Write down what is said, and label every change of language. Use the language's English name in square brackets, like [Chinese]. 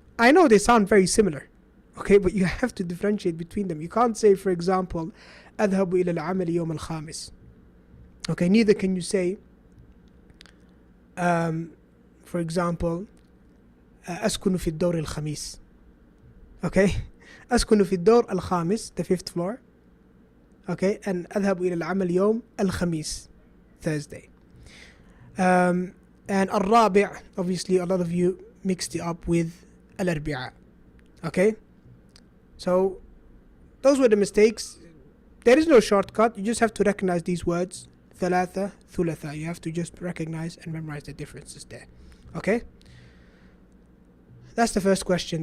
[English] I know they sound very similar, okay, but you have to differentiate between them. You can't say, for example, [Arabic] أذهب إلى العمل يوم الخامس. [English] Okay, neither can you say, for example, [Arabic] أسكن في الدور الخميس. Okay, أسكن في الدور الخامس, [English] the fifth floor. [Arabic] Okay, and أذهب إلى العمل يوم الخميس, Thursday. [English] And الرابع, obviously a lot of you mixed it up with الأربعاء. Okay, so those were the mistakes. There is no shortcut. You just have to recognize these words. [Arabic] ثلاثة, ثلاثاء. [English] You have to just recognize and memorize the differences there. Okay, that's the first question.